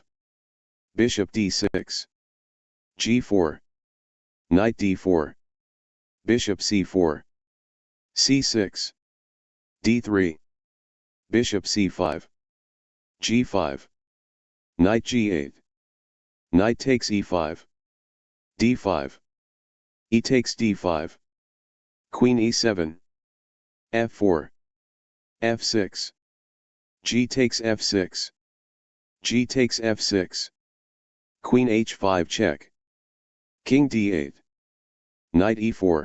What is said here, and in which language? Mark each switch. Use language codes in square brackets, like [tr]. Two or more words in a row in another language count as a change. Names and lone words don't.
[en] Bishop d6. g4. Knight d4. Bishop c4. c6. d3. Bishop c5. g5. Knight g8. Knight takes e5. d5. E takes d5. Queen e7. f4. f6. G takes f6. G takes f6. Queen h5 check. King d8. Knight e4.